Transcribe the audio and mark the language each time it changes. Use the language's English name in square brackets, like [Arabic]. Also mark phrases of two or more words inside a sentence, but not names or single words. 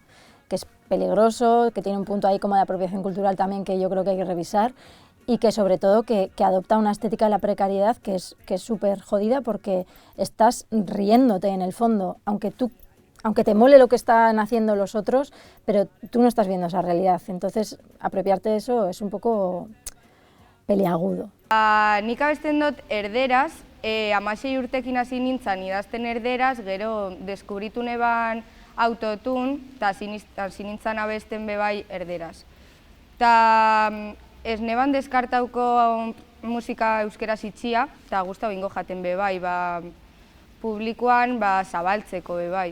[Spanish] Que es peligroso, que tiene un punto ahí como de apropiación cultural también que yo creo que hay que revisar y que sobre todo que adopta una estética de la precariedad que es súper jodida porque estás riéndote en el fondo, aunque te mole lo que están haciendo los otros, pero tú no estás viendo esa realidad, entonces apropiarte de eso es un poco peliagudo. [Basque] Nik abesten dut erderaz, 16 urtekin hasi nintzen idazten erderaz, gero deskubritu neban autotune, eta hasi nintzen abesten bebai erderaz. Eta ez neban deskartauko musika euskeraz itxia, eta guztau ingo jaten bebai, publikoan zabaltzeko bebai.